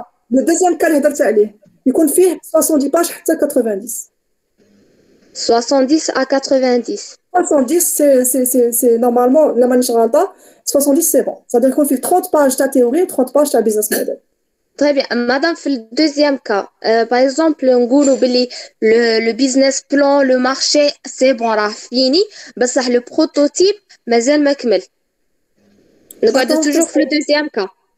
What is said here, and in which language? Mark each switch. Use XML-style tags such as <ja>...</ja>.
<fr>le deuxième cas</fr> <ar>اللي هضرت عليه يكون فيه 70 باج حتى 90.</ar> <fr>70 à 90. 70 c'est normalement la</fr> <ar>مانيش غلطه</ar> <fr>70 c'est bon. C'est-à-dire</fr> <ar>يكون فيه 30 باج تاع théorie و 30 باج تاع business model.</ar> <fr>Très bien. Madame,</fr> <ar>في</ar> <fr>le deuxième cas, par exemple,</fr> <ar>نقولوا بلي</ar> <fr>le business plan, le marché, c'est bon</fr> <ar>راه فيني, بصح</ar> <fr>le prototype</fr> <ar>مازال ما كمل. نقعدوا</ar> <fr>toujours</fr> <ar>في</ar> <fr>le deuxième cas.</fr>